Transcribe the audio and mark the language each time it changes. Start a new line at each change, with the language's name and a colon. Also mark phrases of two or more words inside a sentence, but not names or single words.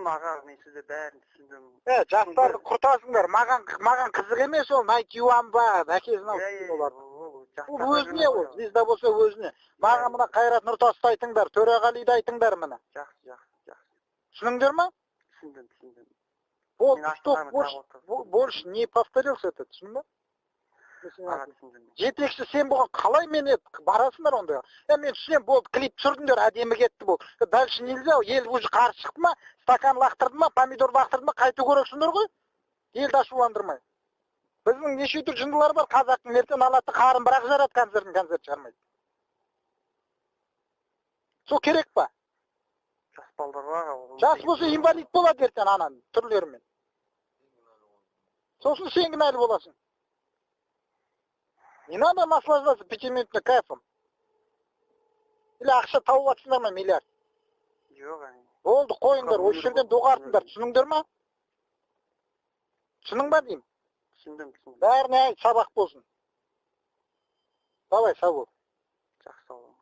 Kazakh: аға, мен сізді бәрін түсіндім. Жастарды құртасыңдар, маған қызық емес ол, найтюан ба, әкесін алып олар. Ол өзіне ол, звезда болса өзіне. Маған мына Қайрат Нұртасты айтыңдар, Төреғалиді айтыңдар мына. Жақсы. Түсініңдер ма? Түсіндім.
Russian: Больше не повторился это,
Kazakh: түсіндің ба? Жетекші сен болған қалай мен барасыңдар онда? Мен түсінем, болды, клип түсірдіңдер, әдемі кетті бұл.
Russian: Дальше нельзя,
Kazakh: ел уже қарсы шықты ма, стакан лақтырды ма, помидор лақтырды ма, қайту көрексіңдер ғой? Елді ашуландырмай. Біздің неше түр жындылар бар, қазақтың ертең алады, қарын бірақ жарады, концерт шығармайды. Сол керек па? Жас балдар бар. Жас болса инвалид болады ертең ананың түрлерімен. Сосын сен кінәлі боласың.
Russian: Не надо наслаждаться 5-минутным кайфом.
Kazakh: Или ақша тауып атсыңдар ма, миллиард? Жоқ, Болды, қойыңдар, осы жерден доғартыңдар, түсініңдер ма? Түсінің ба деймін? түсіндім. Бәріне айт, сабақ болсын. Давай, сау бол. Жақсы, сау бол.